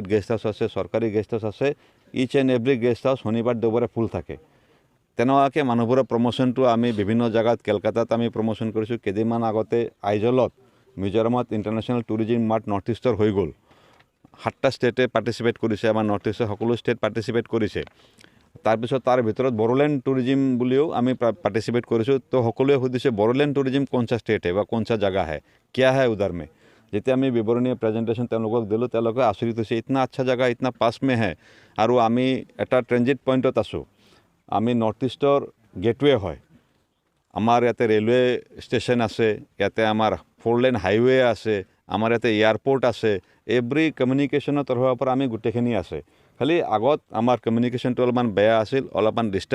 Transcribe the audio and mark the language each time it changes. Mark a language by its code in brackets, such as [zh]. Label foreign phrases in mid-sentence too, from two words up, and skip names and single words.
[en] guest house [as] আছে চৰকাৰী [en] guest house [as] আছে [en] each and every guest house [as] শনিবাৰ দেওবাৰে ফুল থাকে তেনেকুৱাকৈ মানুহবোৰৰ প্ৰমোশ্যনটো আমি বিভিন্ন জেগাত কেলকাতাত আমি প্ৰমোশ্যন কৰিছোঁ কেইদিনমান আগতে আইজলত মিজোৰামত ইণ্টাৰনেশ্যনেল টুৰিজিম মাৰ্ট নৰ্থ ইষ্টৰ হৈ গ'ল 7টা ষ্টেটে পাৰ্টিচিপেট কৰিছে আমাৰ নৰ্থ ইষ্টৰ সকলো ষ্টেট পাৰ্টিচিপেট কৰিছে তাৰপিছত তাৰ ভিতৰত বড়োলেণ্ড টুৰিজিম বুলিও আমি পাৰ্টিচিপেট কৰিছোঁ তো সকলোৱে সুধিছে বড়োলেণ্ড [hi] टूरिज्म कौन सा स्टेट है व कौन सा जगह है क्या है उधर में [as] যেতিয়া আমি বিৱৰণী প্ৰেজেণ্টেশ্যন তেওঁলোকক দিলোঁ তেওঁলোকে আচৰিত হৈছে [hi] इतना अच्छा जगह इतना पास में है [as] আৰু আমি এটা [en] transit pointত [as] আছোঁ আমি নৰ্থ ইষ্টৰ গেটৱে হয় আমাৰ ইয়াতে [en] railway station [as] আছে ইয়াতে আমাৰ [en] 4 lane highway [as] আছে আমাৰ ইয়াতে এয়াৰপৰ্ট আছে [en] every communicationৰ [as] তৰফৰ পৰা আমি গোটেইখিনি আছে খালি আগত আমাৰ কমিউনিকেশ্যনটো অলপমান বেয়া আছিল অলপমান ডিষ্টাৰ্ব